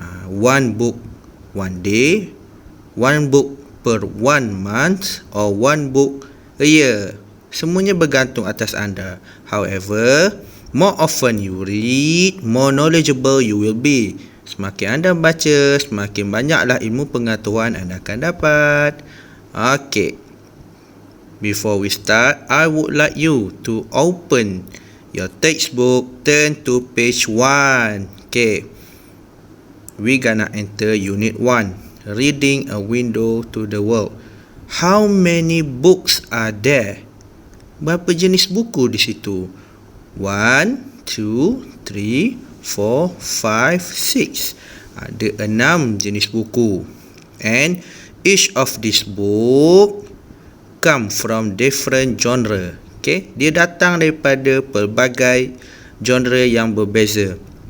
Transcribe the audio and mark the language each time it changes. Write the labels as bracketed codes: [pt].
[en] One book one day, one book per 1 month, or one book a year. [ms] Semuanya bergantung atas anda. [en] However, more often you read, more knowledgeable you will be. [ms] Semakin anda baca, semakin banyaklah ilmu pengetahuan anda akan dapat. [en] Okay, before we start, I would like you to open your textbook, turn to page 1. Okay, we gonna enter Unit 1, Reading, a window to the world. How many books are there? [ms] Berapa jenis buku di situ? [en] 1, 2, 3, 4, 5, 6. [ms] Ada 6 jenis buku. [en] And each of this book come from different genre. [ms] Okay, dia datang daripada pelbagai genre yang berbeza.